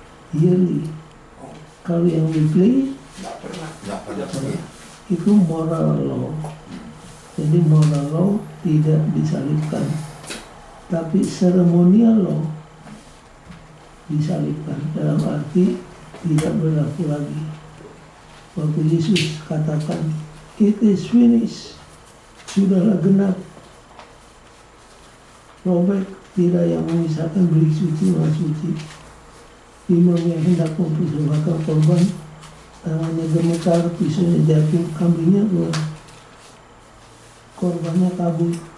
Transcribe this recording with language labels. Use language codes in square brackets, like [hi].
[id] Yearly. Kalau yang weekly Nggak pernah. itu moral law. Jadi moral law tidak disalibkan, tapi ceremonial law disalibkan. Dalam arti tidak berlaku lagi. Waktu Yesus katakan, [en] "It is finished," [id] sudahlah genap. Robek tidak yang memisahkan bilik suci dengan suci. Imam yang hendak mempersembahkan korban, tangannya gemetar, pisaunya jatuh, kambingnya keluar, korbannya kabur.